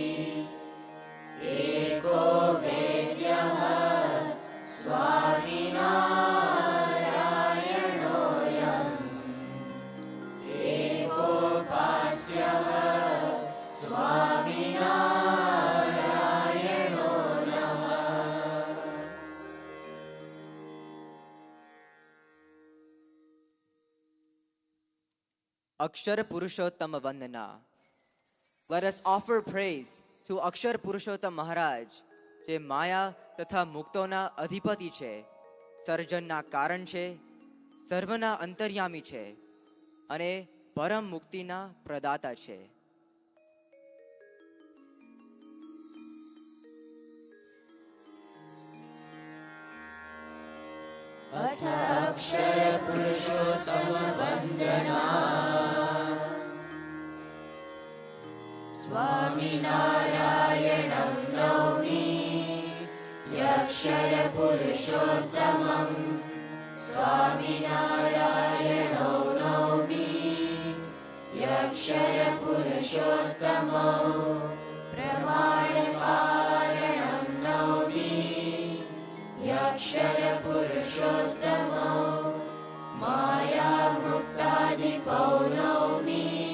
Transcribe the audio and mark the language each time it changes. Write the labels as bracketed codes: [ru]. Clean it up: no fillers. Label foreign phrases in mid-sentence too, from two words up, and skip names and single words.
[sa] एको वेद्यः स्वामिनारायणोऽयम् एकोपास्यः स्वामिनारायणो नमः [en] Akshar Purushottam Vandana. Let us offer praise to Akshar Purushottam Maharaj, [gu] જે માયા તથા મુક્તોના અધિપતિ છે, સર્જનના કારણ છે, સર્વના અંતર્યામી છે અને પરમ મુક્તિના પ્રદાતા છે. [sa] अथ अक्षरपुरुषोत्तमवन्दना स्वामिनारायणं नौमि यक्षरपुरुषोत्तमम् स्वामिनारायणो नौमि यक्षरपुरुषोत्तमो प्रमाणकारणं नौमि यक्षरपुरुषोत्तमो मायामुक्तादिपो नौमि